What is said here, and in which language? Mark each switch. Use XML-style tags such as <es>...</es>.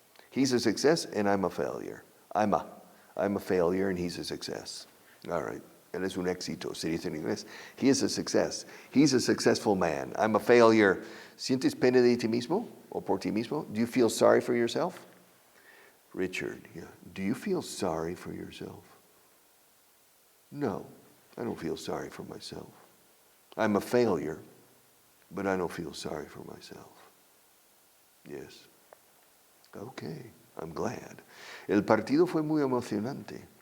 <en>He's a success and I'm a failure. I'm a failure and he's a success. All right.</en> <es>Él es un éxito, se dice en inglés.</es> <en>He is a success. He's a successful man. I'm a failure.</en> <es>¿Sientes pena de ti mismo o por ti mismo?</es> <en>Do you feel sorry for yourself? Richard, yeah. Do you feel sorry for yourself? No, I don't feel sorry for myself. I'm a failure, but I don't feel sorry for myself. Yes. Okay, I'm glad.</en> <es>El partido fue muy emocionante.</es>